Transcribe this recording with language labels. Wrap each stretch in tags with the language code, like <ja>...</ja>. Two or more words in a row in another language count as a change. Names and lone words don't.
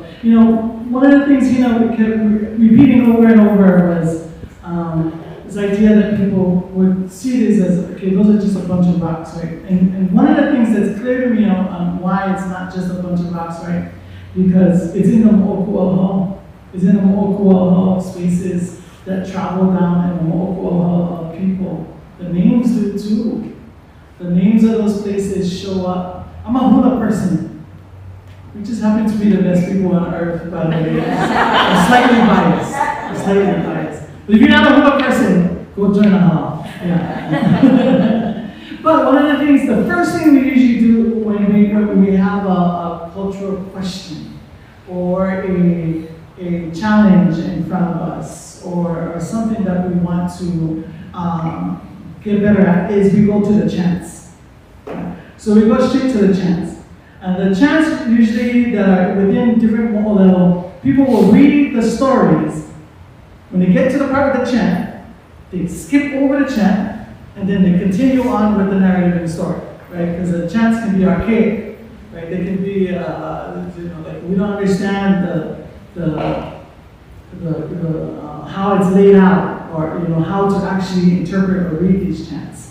<en>You know, one of the things Hina kept repeating over and over was this idea that people would see this as, okay, those are just a bunch of rocks, right? And one of the things that's clear to me on why it's not just a bunch of rocks, right? Because it's in the moʻolelo. It's in the moʻolelo spaces that travel down in the moʻolelo of people. The names do too. The names of those places show up. I'm a hula person. We just happen to be the best people on earth, by the way. I'm slightly biased. But if you're not a hula person, go join a hall. Yeah. But one of the things, the first thing we usually do when we have a cultural question or a challenge in front of us or something that we want to get better at is we go to the chants. So we go straight to the chants. And the chants usually that are within different moʻolelo, people will read the stories. When they get to the part of the chant, they skip over the chant, and then they continue on with the narrative and the story, right? Because the chants can be archaic, right? They can be, like we don't understand how it's laid out, or how to actually interpret or read these chants.</en>